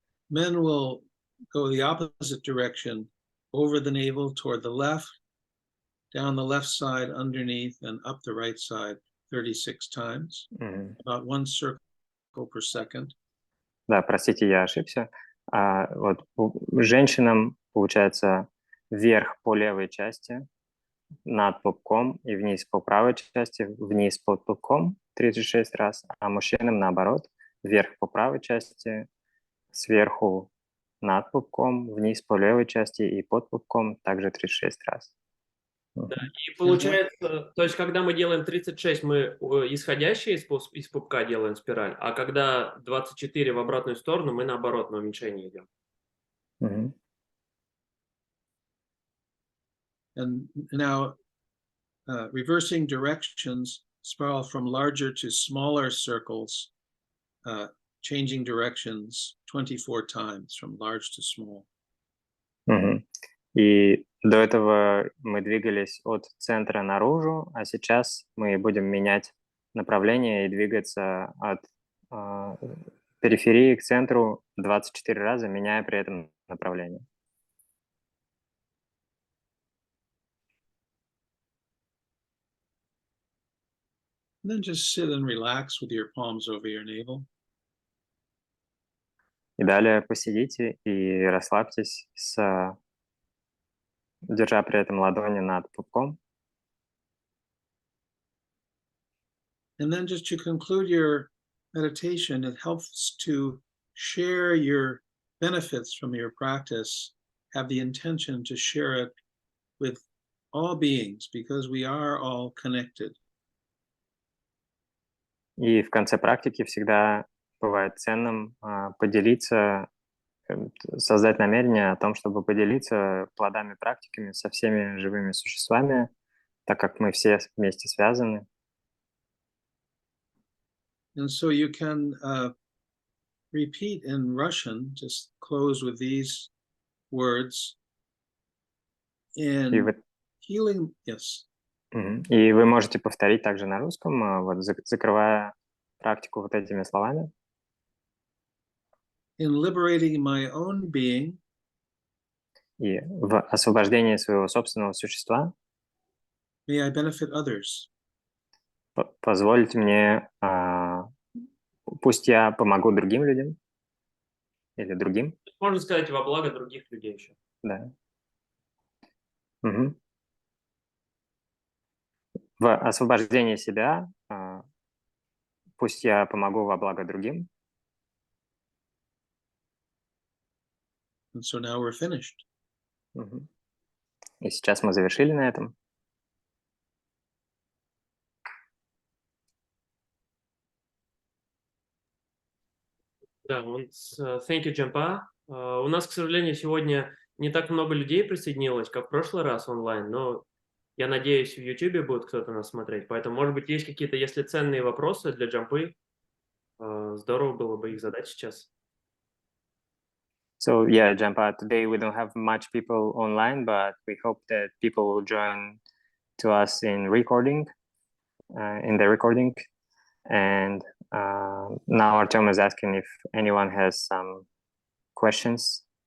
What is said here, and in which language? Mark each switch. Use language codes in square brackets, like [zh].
[en] Men will go the opposite direction, over the navel toward the left, down the left side underneath, and up the right side 36 times, about 1 circle per second. [ru] Да, простите, я ошибся. Вот женщинам, получается, вверх по левой части, над пупком и вниз по правой части, вниз под пупком 36 раз, а мужчинам наоборот, вверх по правой части, сверху над пупком, вниз по левой части и под пупком также 36 раз. Да, и получается, то есть когда мы делаем 36, мы исходящие из пупка делаем спираль, а когда 24 в обратную сторону, мы наоборот на уменьшение идем. [en] And now reversing directions, spiral from larger to smaller circles, changing directions 24 times from large to small. [ru] И до этого мы двигались от центра наружу, а сейчас мы будем менять направление и двигаться от периферии к центру 24 раза, меняя при этом направление. [en] And then just sit and relax with your palms over your navel. [ru] И далее посидите и расслабьтесь, держа при этом ладони над пупком. [en] And then just to conclude your meditation, it helps to share your benefits from your practice, have the intention to share it with all beings, because we are all connected. [ru] И в конце практики всегда бывает ценным поделиться, создать намерение о том, чтобы поделиться плодами практиками со всеми живыми существами, так как мы все вместе связаны. [en] And so you can repeat in Russian, just close with these words. [ru] И вы, [en] healing, yes. [ru] И вы можете повторить также на русском, вот закрывая практику вот этими словами. [en] In liberating my own being, [ru] И в освобождении своего собственного существа [en] may I benefit others. [ru] позвольте мне, пусть я помогу другим людям или другим. Можно сказать, во благо других людей еще. Да. Мгм. В освобождении себя пусть я помогу во благо другим. [en] And so now we're finished. Мгм. [ru] И сейчас мы завершили на этом. [en] Да, thank you, Jampa. [ru] У нас, к сожалению, сегодня не так много людей присоединилось, как в прошлый раз онлайн, но я надеюсь, в YouTube будет кто-то нас смотреть, поэтому, может быть, есть какие-то, если ценные вопросы для Джампы, здорово было бы их задать сейчас. [en] So yeah, Jampa, today we don't have much people online, but we hope that people will join to us in recording, in the recording. And now Artem is asking if anyone has some questions.